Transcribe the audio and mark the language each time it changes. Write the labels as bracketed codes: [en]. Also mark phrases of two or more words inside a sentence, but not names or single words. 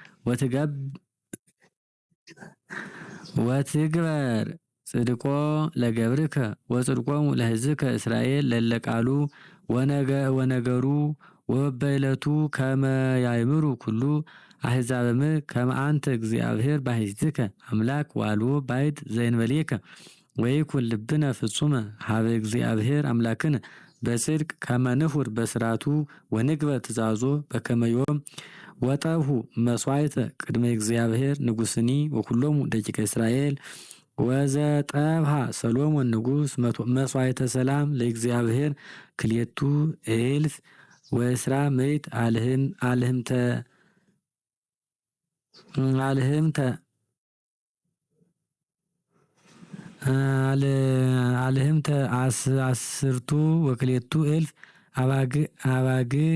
[gez] ወትግበር ጽድቆ ለገብርከ ወጽድቆሙ ለሕዝብከ እስራኤል ለእለ ቃሉ ወነገሩ ወበይለቱ ከመ ያእምሩ ኩሉ አሕዛበ ምድር ከመ አንተ እግዚአብሔር ባሕቲትከ አምላክ ወአልቦ ባዕድ ዘእንበሌከ ወይኩን ልብነ ፍጹመ ሀበ እግዚአብሔር አምላክነ በጽድቅ ከመ ንሑር በስራቱ ወንግበር ትእዛዞ በከመ ዮም ወጠብሑ መሥዋዕተ ቅድመ እግዚአብሔር ንጉሥኒ ወኩሎሙ ደቂቀ እስራኤል ወዘጠብሐ ሰሎሞን ንጉሥ መሥዋዕተ ሰላም ለእግዚአብሔር ክልኤቱ እልፍ ወእስራ ምዕት አልህምተ አስርቱ ወክልኤቱ እልፍ አባግ